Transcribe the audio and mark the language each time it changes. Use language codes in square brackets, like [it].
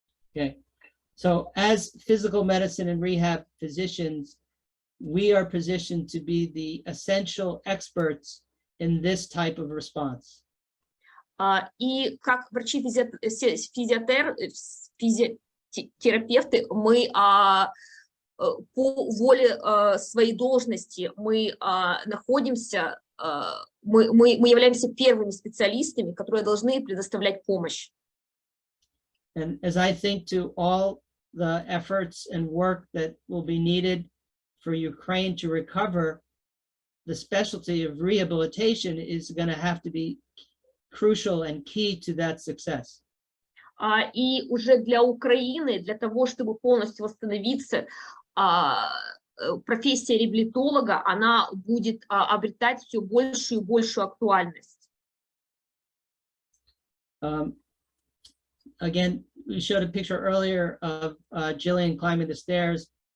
[en] Okay, so as physical medicine and rehab physicians, we are positioned to be the essential experts in this type of response. [ru] И как врачи-физиотерапевты, мы по воле своей должности мы находимся, мы являемся первыми специалистами, которые должны предоставлять помощь. [en] And as I think to all the efforts and work that will be needed for Ukraine to recover, the specialty of rehabilitation is going to have to be crucial and key to that success. [ru] И уже для Украины, для того, чтобы полностью восстановиться, профессия реабилитолога, она будет обретать все большую и большую актуальность. [en] Again, we showed a picture earlier of Jillian climbing the stairs.